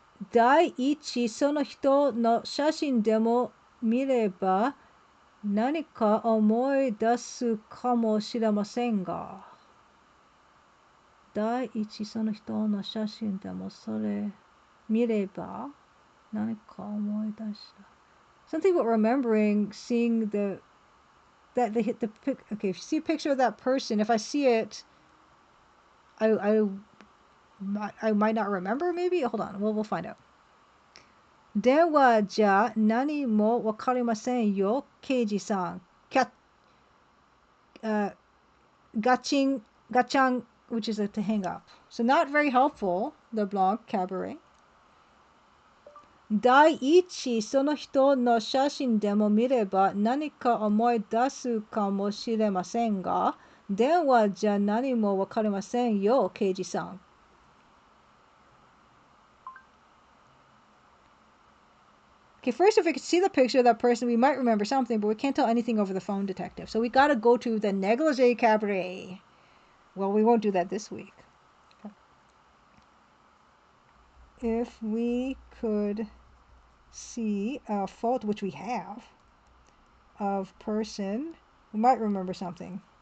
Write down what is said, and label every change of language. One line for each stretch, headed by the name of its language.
Japanese: 第一その人の写真でも見れば何か思い出すかもしれませんが。第一その人の写真でもそれ見れば何か思い出した。
English: Something about remembering seeing that they hit the pic. Okay, if you see a picture of that person, if I see it, I might not remember. Maybe hold on. We'll find out.
Japanese: ではじゃあ何もわかりませんよ、刑事さん。ガチャン
English: which is to hang up. So not very helpful, the blog cabaret.
Japanese: 第一その人の写真でも見れば何か思い出すかもしれませんが、ではじゃあ何もわかりませんよ、刑事さん。
English: Okay, first, if we could see the picture of that person, we might remember something, but we can't tell anything over the phone, detective. So we gotta go to the negligee cabaret. Well, we won't do that this week. If we could see a photo, which we have, of person, we might remember something.